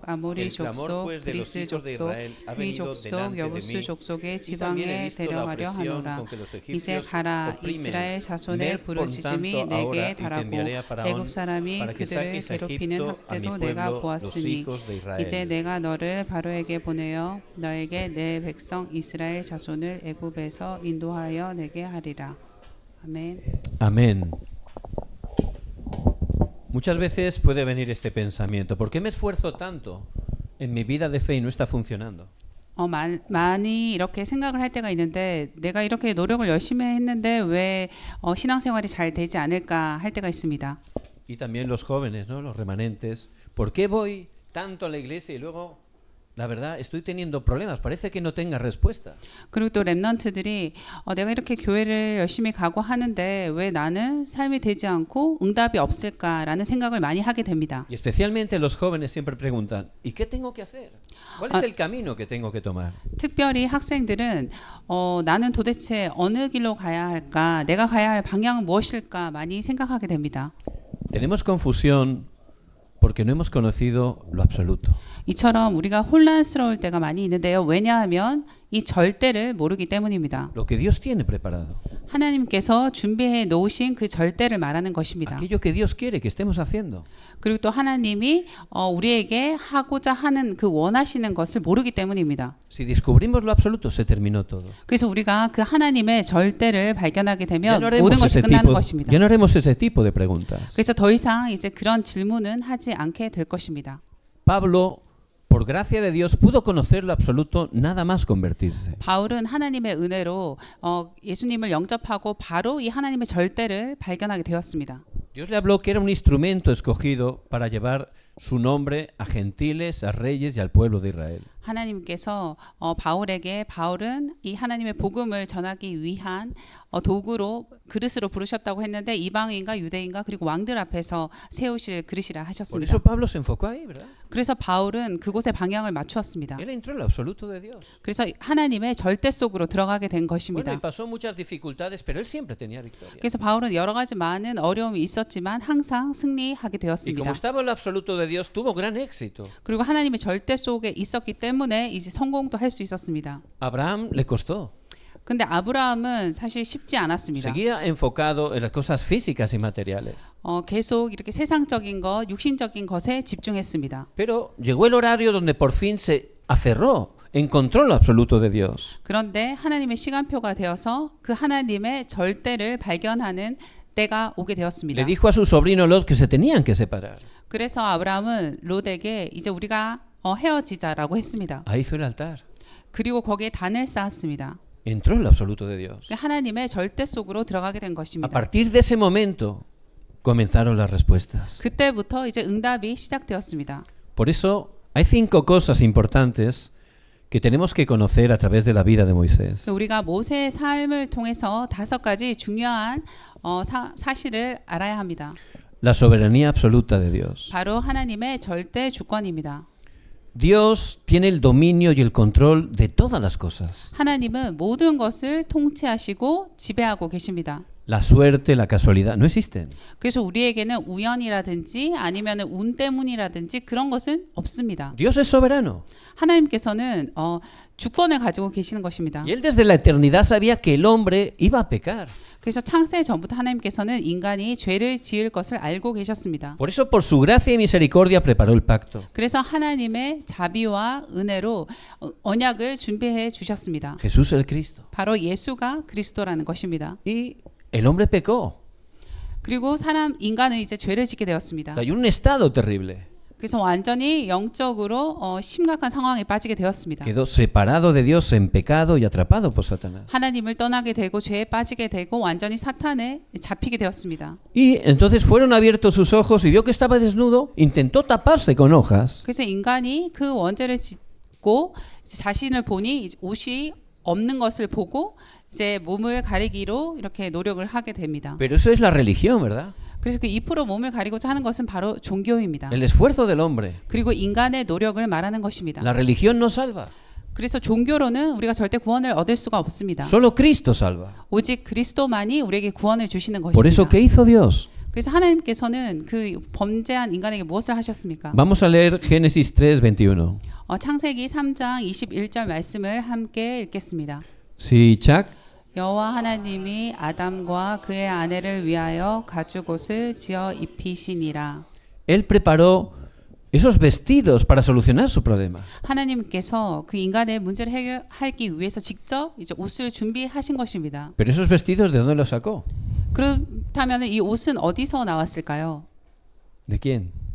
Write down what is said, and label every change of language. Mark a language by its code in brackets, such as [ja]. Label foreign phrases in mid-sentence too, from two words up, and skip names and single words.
[es] El clamor pues de los hijos de Israel ha venido delante de mí, y también he visto la opresión con que los egipcios oprimen. Ved por tanto ahora y te enviaré a Faraón para que saques a Egipto a mi pueblo, los hijos de Israel. [ko] 이제 내가 너를 바로에게 보내어 너에게 내 백성 이스라엘 자손을 애굽에서 인도하여 내게 하리라. 아멘. [es] Amén. Muchas veces puede venir este pensamiento, ¿por qué me esfuerzo tanto en mi vida de fe y no está funcionando? [ko] 많이 이렇게 생각을 할 때가 있는데 내가 이렇게 노력을 열심히 했는데 왜 신앙생활이 잘 되지 않을까 할 때가 있습니다. [es] Y también los jóvenes, ¿no? Los remanentes, ¿por qué voy tanto a la iglesia y luego la verdad estoy teniendo problemas? Parece que no tenga respuesta. [ko] 그리고 또 렘넌트들이 내가 이렇게 교회를 열심히 가고 하는데 왜 나는 삶이 되지 않고 응답이 없을까라는 생각을 많이 하게 됩니다. [es] Y especialmente los jóvenes siempre preguntan, ¿y qué tengo que hacer? ¿Cuál es el camino que tengo que tomar? [ko] 특별히 학생들은 나는 도대체 어느 길로 가야 할까? 내가 가야 할 방향은 무엇일까? 많이 생각하게 됩니다. [es] Tenemos confusión porque no hemos conocido lo absoluto. [ko] 이처럼 우리가 혼란스러울 때가 많이 있는데요. 왜냐하면 이 절대를 모르기 때문입니다. [es] Lo que Dios tiene preparado. [ko] 하나님께서 준비해 놓으신 그 절대를 말하는 것입니다. [es] Aquello que Dios quiere que estemos haciendo. [ko] 그리고 또 하나님이 우리에게 하고자 하는 그 원하시는 것을 모르기 때문입니다. [es] Si descubrimos lo absoluto, se terminó todo. [ko] 그래서 우리가 그 하나님의 절대를 발견하게 되면 모든 것이 끝나는 것입니다. [es] Ya no haremos ese tipo de preguntas. [ko] 그래서 더 이상 이제 그런 질문은 하지 않게 될 것입니다. [es] Pablo, por gracia de Dios, pudo conocer lo absoluto nada más convertirse. [ko] 바울은 하나님의 은혜로 예수님을 영접하고 바로 이 하나님의 절대를 발견하게 되었습니다. [es] Dios le habló que era un instrumento escogido para llevar su nombre a gentiles, a reyes y al pueblo de Israel. [ko] 하나님께서 바울에게 바울은 이 하나님의 복음을 전하기 위한 도구로 그릇으로 부르셨다고 했는데 이방인과 유대인과 그리고 왕들 앞에서 세우실 그릇이라 [es] Por [ko] 하셨습니다. [es] eso Pablo se enfocó ahí, ¿verdad? [ko] 그래서 바울은 그곳에 방향을 맞추었습니다. [es] Él entró en lo absoluto de Dios. [ko] 그래서 하나님의 절대 속으로 들어가게 된 [es] Bueno, [ko] 것입니다. [es] y pasó muchas dificultades, pero él siempre tenía victoria. [ko] 그래서 바울은 여러 가지 많은 어려움이 있었지만 항상 승리하게 [es] Y como [ko] 되었습니다. [es] estaba en lo absoluto de Dios, tuvo gran éxito. [ko] 그리고 하나님의 절대 속에 있었기 때문에 이제 성공도 할 수 있었습니다. [es] Abraham le costó. [ko] 근데 아브라함은 사실 쉽지 않았습니다. [es] Seguía enfocado en las cosas físicas y materiales. [ko] 계속 이렇게 세상적인 것, 육신적인 것에 집중했습니다. [es] Pero llegó el horario donde por fin se aferró, encontró lo absoluto de Dios. [ko] 그런데 하나님의 시간표가 되어서 그 하나님의 절대를 발견하는 때가 오게 되었습니다. [es] Le dijo a su sobrino Lot que se tenían que separar. [ko] 그래서 아브라함은 롯에게 이제 우리가 헤어지자라고 했습니다. [es] Ahí hizo el altar. [ko] 그리고 거기에 단을 쌓았습니다. [es] Entró en lo absoluto de Dios. [ko] 하나님의 절대 속으로 들어가게 된 [es] A [ko] 것입니다. [es] partir de ese momento, comenzaron las respuestas. [ko] 그때부터 이제 응답이 시작되었습니다. [es] Por eso hay 5 cosas importantes que tenemos que conocer a través de la vida de Moisés. [ko] 우리가 모세의 삶을 통해서 5가지 중요한 사실을 알아야 합니다. [es] La soberanía absoluta de Dios. [ko] 바로 하나님의 절대 주권입니다. [es] Dios tiene el dominio y el control de todas las cosas. [ko] 하나님은 모든 것을 통치하시고 지배하고 계십니다. [es] La suerte, la casualidad no existen. [ko] 그래서 우리에게는 우연이라든지 아니면 운 때문이라든지 그런 것은 없습니다. [es] Dios es soberano. [ko] 하나님께서는 주권을 가지고 계시는 것입니다. [es] Y él desde la eternidad sabía que el hombre iba a pecar. [ko] 그래서 창세 전부터 하나님께서는 인간이 죄를 지을 것을 알고 계셨습니다. [es] Por eso por su gracia y misericordia preparó el pacto. [ko] 그래서 하나님의 자비와 은혜로 언약을 준비해 주셨습니다. [es] Jesús el Cristo. [ko] 바로 예수가 그리스도라는 것입니다. [es] Y el hombre pecó. [ko] 그리고 인간은 이제 죄를 짓게 되었습니다. [es] Hay un estado terrible. [ko] 그래서 완전히 영적으로 심각한 상황에 빠지게 되었습니다. [es] Quedó separado de Dios en pecado y atrapado por Satanás. [ko] 하나님을 떠나게 되고 죄에 빠지게 되고 완전히 사탄에 잡히게 되었습니다. [es] Y entonces fueron abiertos sus ojos y vio que estaba desnudo, intentó taparse con hojas. [ko] 그래서 인간이 그 원죄를 짓고 이제 자신을 보니 이제 옷이 없는 것을 보고 이제 몸을 가리기로 이렇게 노력을 하게 됩니다. [es] Pero eso es la religión, ¿verdad? [ko] 그래서 그 2% 몸을 가리고자 하는 것은 바로 종교입니다. [es] El esfuerzo del hombre. [ko] 그리고 인간의 노력을 말하는 것입니다. [es] La religión no salva. [ko] 그래서 종교로는 우리가 절대 구원을 얻을 수가 없습니다. [es] Solo Cristo salva. [ko] 오직 그리스도만이 우리에게 구원을 주시는 것입니다. [es] Por eso, ¿qué hizo Dios? [ko] 그래서 하나님께서는 그 범죄한 인간에게 무엇을 하셨습니까? [es] Vamos a leer Génesis 3:21. [ko] 창세기 3장 21절 말씀을 함께 읽겠습니다. 시작. 여호와 하나님이 아담과 그의 아내를 위하여 가죽옷을 지어 입히시니라. [es] Él preparó esos vestidos para solucionar su problema. [ko] 하나님께서 그 인간의 문제를 해결하기 위해서 직접 이제 옷을 준비하신 것입니다. [es] Pero esos vestidos, ¿de dónde los sacó? [ko] 그렇다면 이 옷은 어디서 나왔을까요? [es] ¿De quién?